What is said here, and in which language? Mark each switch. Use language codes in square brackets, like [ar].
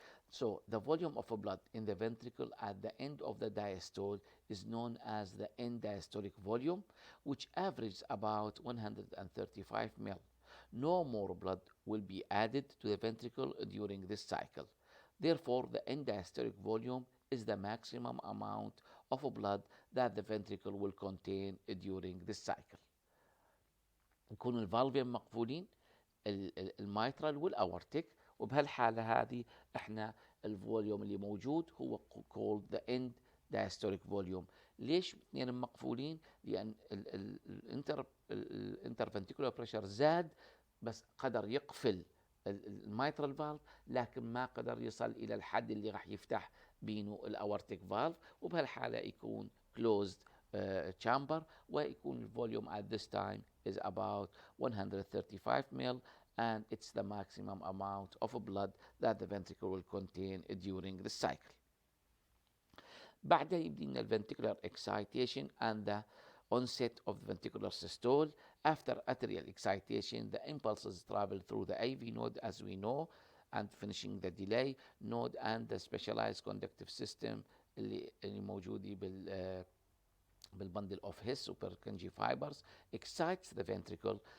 [en] So the volume of blood in the ventricle at the end of the diastole is known as the end diastolic volume, which averages about 135 ml. No more blood will be added to the ventricle during this cycle. Therefore, the end diastolic volume is the maximum amount of blood that the ventricle will contain during this cycle. [ar] يكون الفالفين مقفولين الميترال والاورتيك، وبهالحالة هذه احنا الفوليوم اللي موجود هو [en] called the end diastolic volume. [ar] ليش اثنين مقفولين؟ لأن الانترفنتيكولار بريشر زاد بس قدر يقفل الميترال فالف، لكن ما قدر يصل إلى الحد اللي راح يفتح بينه الاورتيك فالف، وبهالحالة يكون [en] closed chamber، [ar] ويكون الفوليوم [en] at this time is about 135 ml, and it's the maximum amount of blood that the ventricle will contain during the cycle. [ar] بعدها يبدأ [en] الventricular excitation and the onset of the ventricular systole. After atrial excitation, the impulses travel through the AV node as we know, and finishing the delay node and the specialized conductive system [ar] اللي موجودة [en] بالbundle of His or Purkinje fibers excites the ventricle.